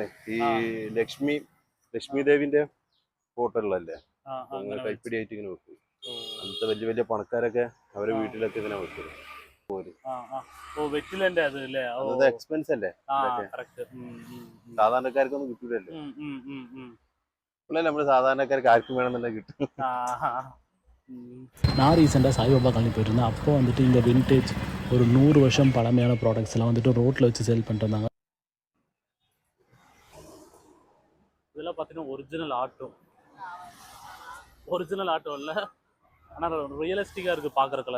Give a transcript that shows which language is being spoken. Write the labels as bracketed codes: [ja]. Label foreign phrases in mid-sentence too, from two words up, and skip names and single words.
[ml] ഈ ലക്ഷ്മി ദേവിന്റെ ഫോട്ടോകളല്ലേ കൈപ്പിടിയായിട്ട് ഇങ്ങനെ വെക്കും. അന്നത്തെ വലിയ വലിയ പണക്കാരൊക്കെ അവരെ വീട്ടിലൊക്കെ ഇങ്ങനെ വെക്കും. എക്സ്പെൻസ് അല്ലേ, സാധാരണക്കാർക്കൊന്നും കിട്ടൂലല്ലോ. നമ്മള് സാധാരണക്കാർക്ക് ആർക്കും വേണമെന്നുണ്ടെങ്കിൽ കിട്ടും. [ta] நான் ரீசெண்டாக சாய்பாபா காலனி போயிருந்தேன். அப்போ வந்துட்டு இங்கே வின்டேஜ் ஒரு 100 வருஷம் பழமையான ப்ராடக்ட்ஸ் எல்லாம் வந்துட்டு ரோட்டில் வச்சு சேல் பண்ணிருந்தாங்க. இதெல்லாம் பார்த்தீங்கன்னா ஒரிஜினல் ஆட்டோ இல்லை, ஆனால் ரியலிஸ்டிக்காக இருக்குது பார்க்குறக்கல.